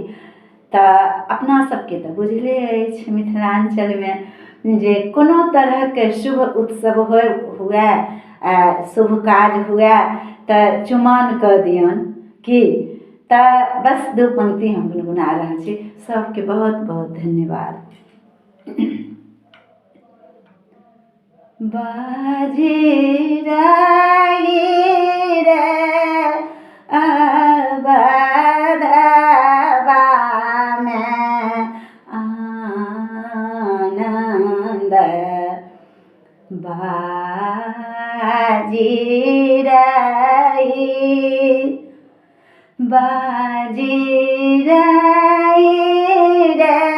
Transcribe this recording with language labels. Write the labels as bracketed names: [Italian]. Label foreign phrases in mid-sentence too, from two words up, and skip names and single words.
[Maithili] तऽ अपना सबके तऽ बुझले अछि मिथिलांचल में जे कोनो तरह के शुभ उत्सव हुए, शुभ काज हुए तऽ चुमाओन कऽ दियौन कि। तऽ बस दू पंक्ति हम गुनगुना रहल छी। सबके बहुत बहुत धन्यवाद। बाजे राई रे अवधवा में आनंद, बाजी राई रे